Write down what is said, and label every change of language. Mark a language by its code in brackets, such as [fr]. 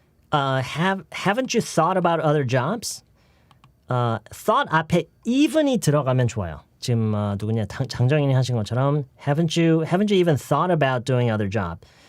[en] Haven't you thought about other jobs? [ko] thought 앞에 even이 들어가면 좋아요. 지금 누구냐 장정인이 하신 것처럼 [en] haven't you even thought about doing other job?